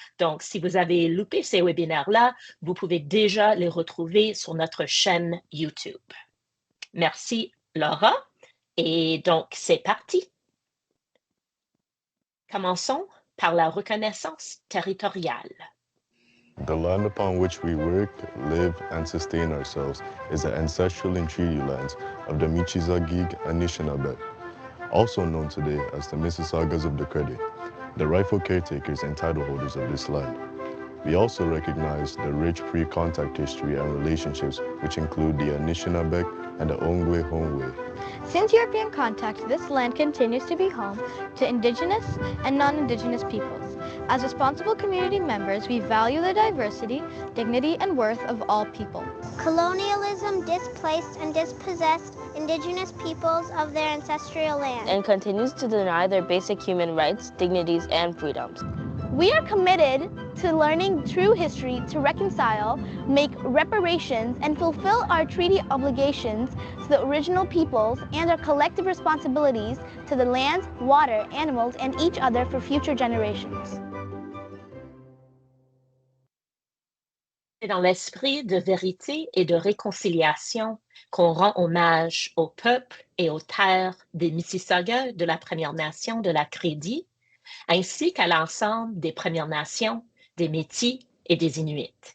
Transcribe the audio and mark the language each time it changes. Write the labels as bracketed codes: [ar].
[fr] Donc, si vous avez loupé ces webinaires-là, vous pouvez déjà les retrouver sur notre chaîne YouTube. Merci, Laura. Et donc, c'est parti. Commençons par la reconnaissance territoriale. [en] The land upon which we work, live, and sustain ourselves is the ancestral and treaty lands of the Michizagig Anishinaabe, also known today as the Mississaugas of the Credit, the rightful caretakers and title holders of this land. We also recognize the rich pre-contact history and relationships which include the Anishinaabe and the Ongwe Hongwe. Since European contact, this land continues to be home to Indigenous and non-Indigenous peoples. As responsible community members, we value the diversity, dignity, and worth of all people. Colonialism displaced and dispossessed Indigenous peoples of their ancestral land and continues to deny their basic human rights, dignities, and freedoms. We are committed to learning true history to reconcile, make reparations, and fulfill our treaty obligations to the original peoples and our collective responsibilities to the land, water, animals, and each other for future generations. [fr] C'est dans l'esprit de vérité et de réconciliation qu'on rend hommage au peuple et aux terres des Mississaugas de la Première Nation de la Crédit, ainsi qu'à l'ensemble des Premières Nations, des Métis et des Inuits.